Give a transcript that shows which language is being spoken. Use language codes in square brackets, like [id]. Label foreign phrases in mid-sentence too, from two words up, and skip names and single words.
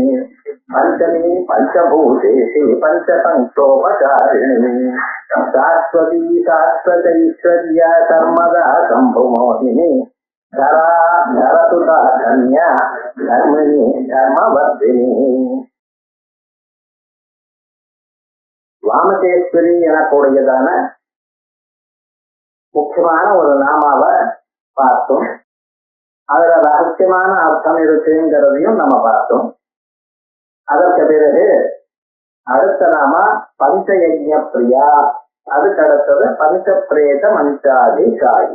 [sa] पंचमी पंचभूतेशी पंचसंक्षोपचारिणी शाश्वती शाश्वतैश्वर्या सर्वदा शम्भुमोहिनी धरा धरतुता धन्या धर्मिणी धर्मवर्धिनी [ta] வாமகேஸ்வரி எனக்கூடியதான முக்கியமான ஒரு நாமாவை பார்த்தோம். அதுல ரகசியமான அர்த்தம் இருக்குங்கிறதையும் நம்ம பார்த்தோம். அதற்கு பிறகு அடுத்த நாம பஞ்சயஜ்ஞ பிரியா, அதுக்கு அடுத்தது பஞ்சபிரேத மஞ்சாதி காயி.